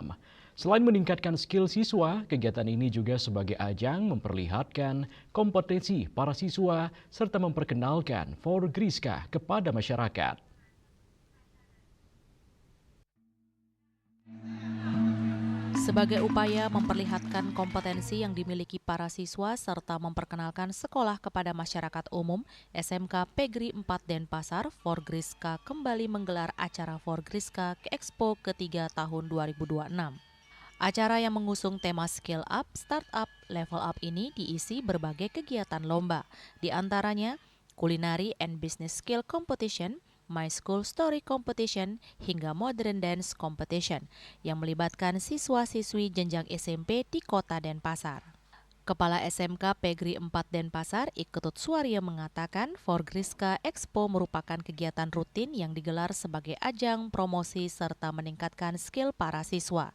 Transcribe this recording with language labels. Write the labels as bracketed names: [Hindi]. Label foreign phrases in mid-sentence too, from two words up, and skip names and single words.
[Indonesian] Selain meningkatkan skill siswa, kegiatan ini juga sebagai ajang memperlihatkan kompetensi para siswa serta memperkenalkan for Griska kepada masyarakat. Sebagai upaya memperlihatkan kompetensi yang dimiliki para siswa serta memperkenalkan sekolah kepada masyarakat umum, SMK Pegri 4 Denpasar Forgriska kembali menggelar acara Forgriska Expo ketiga tahun 2026. Acara yang mengusung tema Skill Up, Startup, Level Up ini diisi berbagai kegiatan lomba, di antaranya Culinary and Business Skill Competition, My School Story Competition, hingga Modern Dance Competition yang melibatkan siswa-siswi jenjang SMP di kota Denpasar. Kepala SMK Pegri 4 Denpasar, Iketut Suaryo mengatakan Forgriska Expo merupakan kegiatan rutin yang digelar sebagai ajang promosi serta meningkatkan skill para siswa.